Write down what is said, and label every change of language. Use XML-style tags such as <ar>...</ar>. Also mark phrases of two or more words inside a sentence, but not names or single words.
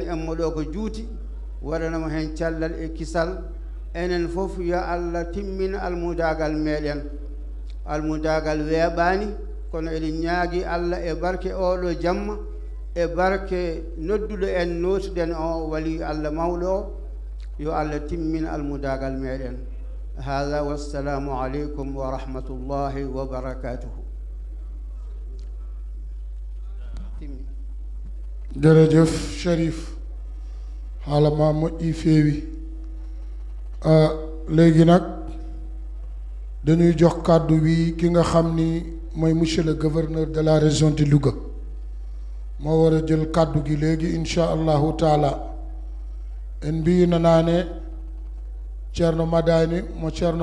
<ff>en mo ɗo ko juuti waɗanamo hen cellal e kisal enen fof yo Allah timmina almudagal meɗen almudagal weeɓani kono eɗen ñaagui Allah e barke oɗo jamma e barke nodduɗo en notuɗen o wali Allah mawɗo o yo Allah timmina almudagal meɗen hada</ff> <ar>wassalamu aleykum wa rahmatullahi wa barakatuhu</ar> <wo>jërëjëf Cherif haala ma moƴƴi feewi léegi nag dañuy jox kàddu wi ki nga xam ni mooy</wo> <fr>monsieur le gouverneur de la région de</fr> <wo>Louga moo war a jël kàddu gi léegi</wo> <ar>insha allahu taala</ar> <ff>en mbiyino naane ceerno madani mo ceerno</ff>